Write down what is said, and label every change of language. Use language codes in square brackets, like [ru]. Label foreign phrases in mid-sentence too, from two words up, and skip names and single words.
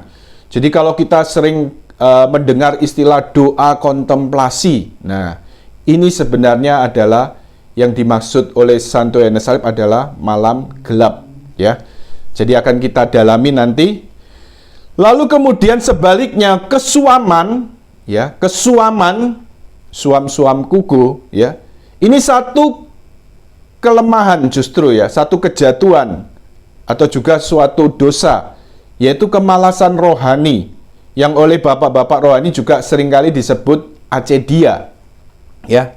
[id] Jadi kalau kita sering mendengar istilah doa kontemplasi, nah ini sebenarnya adalah yang dimaksud oleh Santo Yohanes Salib adalah malam gelap, ya. Jadi akan kita dalami nanti. Lalu kemudian sebaliknya kesuaman, ya, kesuaman, suam-suam kuku, ya. Ini satu kelemahan justru, ya, satu kejatuhan atau juga suatu dosa, yaitu kemalasan rohani yang oleh bapak-bapak rohani juga seringkali disebut acedia, ya.